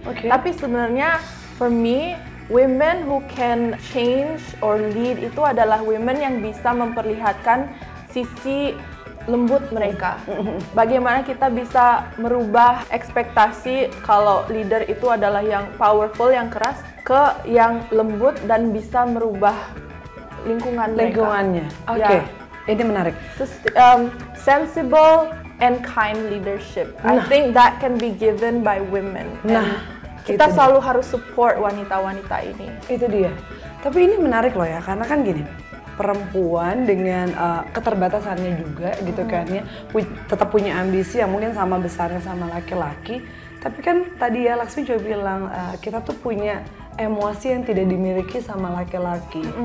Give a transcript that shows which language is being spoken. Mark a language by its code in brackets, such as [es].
[id] Tapi sebenarnya [en] for me, women who can change or lead [id] itu adalah women yang bisa memperlihatkan sisi lembut mereka. Bagaimana kita bisa merubah ekspektasi kalau leader itu adalah yang powerful, yang keras, ke yang lembut dan bisa merubah lingkungannya. Oke, ini menarik. [en] Sensible and kind leadership. I think that can be given by women. [id] Kita selalu harus support wanita-wanita ini. Itu dia. Tapi ini menarik loh ya, karena kan gini, perempuan dengan keterbatasannya juga gitu kan ya, tetap punya ambisi yang mungkin sama besarnya sama laki-laki. Tapi kan tadi ya Laksmi juga bilang kita tuh punya emosi yang tidak dimiliki sama laki-laki.